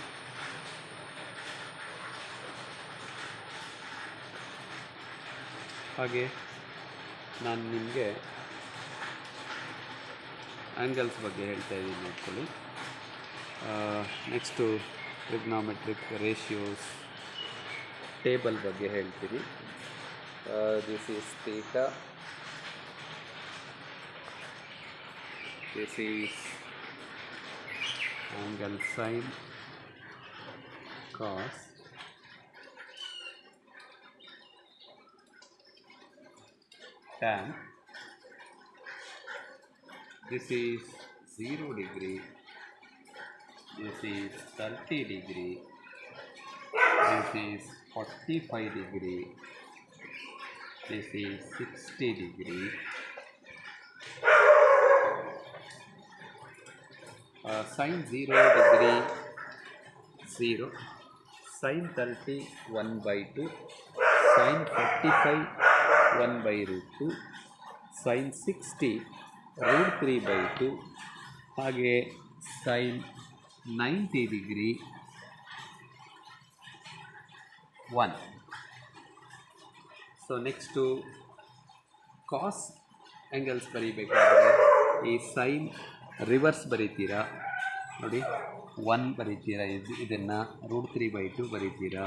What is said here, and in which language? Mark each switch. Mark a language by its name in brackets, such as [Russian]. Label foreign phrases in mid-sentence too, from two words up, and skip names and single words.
[Kannada] ಹಾಗೆ ನಾನು ನಿಮಗೆ ಆ್ಯಂಗಲ್ಸ್ ಬಗ್ಗೆ ಹೇಳ್ತಾ ಇದ್ದೀನಿ, ನೋಡ್ಕೊಳ್ಳಿ. ನೆಕ್ಸ್ಟು [English] trigonometric ratios table [Kannada] ಬಗ್ಗೆ ಹೇಳ್ತೀನಿ. [English] this is theta, this is angle sin, cos, tan. This is 0 degree, this is 30 degree, this is 45 degree, this is 60 degree. Sin 0 degree 0, sin 30 1/2, sin 45 1/√2, sin 60 √3/2, [Kannada] ಹಾಗೆ [English] sin 90 degree 1. [Kannada] ಸೊ ನೆಕ್ಸ್ಟು [English] cos angles [Kannada] ಬರೀಬೇಕಾದ್ರೆ ಈ [English] sine reverse [Kannada] ಬರೀತೀರಾ ನೋಡಿ, 1 ಬರೀತೀರಾ, ಇದನ್ನು √3/2 ಬರೀತೀರಾ.